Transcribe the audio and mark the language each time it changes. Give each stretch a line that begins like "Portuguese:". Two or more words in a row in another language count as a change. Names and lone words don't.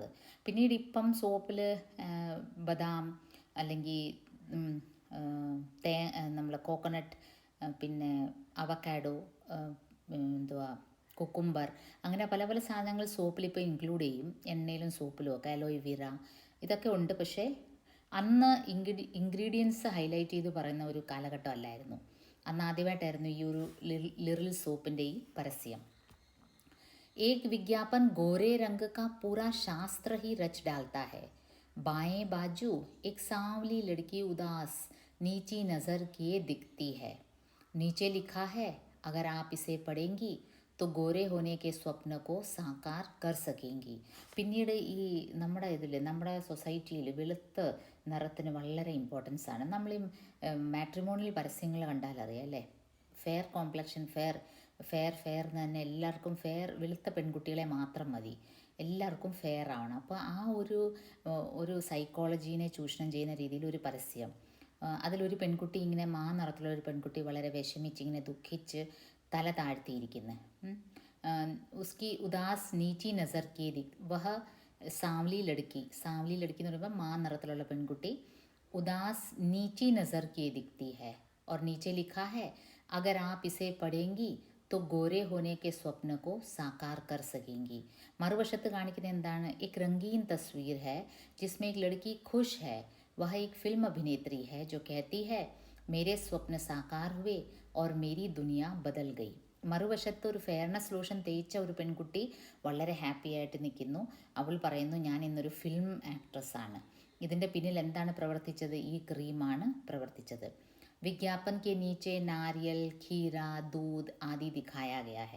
Malayalam: പിന്നീട് ഇപ്പം സോപ്പിൽ ബദാം അല്ലെങ്കിൽ നമ്മൾ കോക്കനട്ട്, പിന്നെ അവക്കാഡോ, കുക്കുംബർ, അങ്ങനെ പല പല സാധനങ്ങൾ സോപ്പിൽ ഇപ്പോൾ ഇൻക്ലൂഡ് ചെയ്യും. എണ്ണയിലും സോപ്പിലും ഒക്കെ അലോയിവീറ ഇതൊക്കെ ഉണ്ട്. പക്ഷേ അന്ന്
English: ingredients highlight
Malayalam: ചെയ്ത് പറയുന്ന ഒരു കാലഘട്ടം അല്ലായിരുന്നു. അന്ന് ആദ്യമായിട്ടായിരുന്നു ഈ ഒരു ലിറിൽ സോപ്പിൻ്റെ ഈ പരസ്യം.
Hindi: एक विज्ञापन गोरे रंग का पूरा शास्त्र ही रच डालता है. बाएं बाजू एक सांवली लड़की उदास नीची नज़र किए दिखती है. नीचे लिखा है, अगर आप इसे पढ़ेंगी तो गोरे होने के स्वप्न को साकार कर सकेंगी.
Malayalam: പിന്നീട് ഈ നമ്മുടെ സൊസൈറ്റിയിൽ വെളുത്ത നിറത്തിന് വളരെ ഇമ്പോർട്ടൻസ് ആണ്. നമ്മൾ ഈ മാട്രിമോണിയൽ പരസ്യങ്ങൾ കണ്ടാൽ അറിയാം അല്ലേ,
English: fair complexion,
Malayalam: ഫെയർ എന്ന് തന്നെ എല്ലാവർക്കും വെളുത്ത പെൺകുട്ടികളെ മാത്രം മതി, എല്ലാവർക്കും ഫെയർ ആവണം. അപ്പോൾ ആ ഒരു സൈക്കോളജീനെ ചൂഷണം ചെയ്യുന്ന രീതിയിൽ ഒരു പരസ്യം. അതിലൊരു പെൺകുട്ടി ഇങ്ങനെ നിറത്തിലുള്ള ഒരു പെൺകുട്ടി വളരെ വിഷമിച്ച് ഇങ്ങനെ ദുഃഖിച്ച് തല താഴ്ത്തിയിരിക്കുന്നത്.
Hindi: उसकी उदास नीची नज़र कि वह सांवली लड़की
Malayalam: എന്ന് പറയുമ്പോൾ നിറത്തിലുള്ള പെൺകുട്ടി
Hindi: उदास नीची नज़र कि दिखती है और नीचे लिखा है, अगर आप इसे पढ़ेंगी तो गोरे होने के स्वप्न को साकार कर सकेंगी.
Malayalam: മറുവശത്ത് കാണിക്കുന്നത് എന്താണ്?
Hindi: एक रंगीन तस्वीर है जिसमें एक लड़की खुश है. वह एक फिल्म अभिनेत्री है जो कहती है, मेरे स्वप्न साकार हुए और मेरी दुनिया बदल गई.
Malayalam: മറുവശത്ത് ഒരു
English: fairness lotion
Malayalam: തേച്ച ഒരു പെൺകുട്ടി വളരെ ഹാപ്പി ആയിട്ട് നിൽക്കുന്നു. അവൾ പറയുന്നു, ഞാൻ ഇന്നൊരു
English: film actress.
Malayalam: ഇതിൻ്റെ പിന്നിൽ എന്താണ് പ്രവർത്തിച്ചത്? ഈ ക്രീമാണ് പ്രവർത്തിച്ചത്.
Hindi: विज्ञापन के नीचे नारियल, खीरा, दूध आदि दिखाया गया है.